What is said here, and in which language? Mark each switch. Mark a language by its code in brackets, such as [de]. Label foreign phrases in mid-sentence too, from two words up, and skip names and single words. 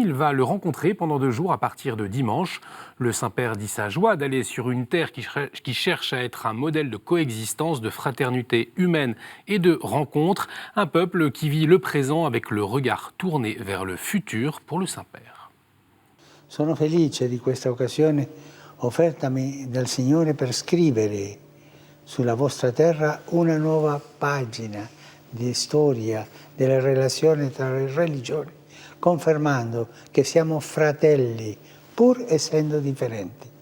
[fr] Il va le rencontrer pendant 2 jours à partir de dimanche. Le Saint-Père dit sa joie d'aller sur une terre qui cherche à être un modèle de coexistence, de fraternité humaine et de rencontre. Un peuple qui vit le présent avec le regard tourné vers le futur pour le Saint-Père. [it] Sono felice di questa occasione offertami dal Signore per scrivere sulla vostra terra una nuova pagina di storia delle relazioni tra le religioni, confermando che siamo fratelli, pur essendo differenti.